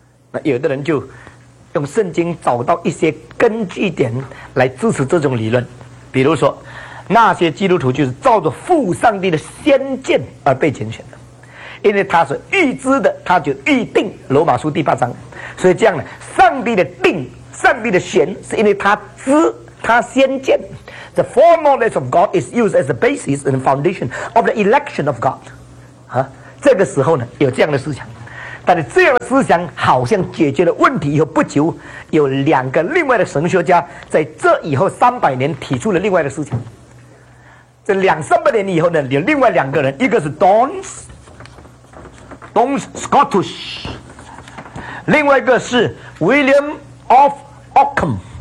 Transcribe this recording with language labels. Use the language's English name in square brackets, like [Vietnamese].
[Chinese] 那有的人就用圣经找到一些根据点来支持这种理论，比如说那些基督徒就是照着父上帝的先见而被拣选的，因为他是预知的，他就预定罗马书第八章，所以这样呢上帝的定，上帝的选，是因为他知他先见。 [English] The foreknowledge of God is used as the basis and foundation of the election of God、 [Chinese] 这个时候呢有这样的思想，但是这样的思想好像解决了问题以后不久，有两个另外的神学家在这以后300年提出了另外的思想。这200-300年以后呢，有另外两个人，一个是 Dons Scottish， 另外一个是 William of Ockham。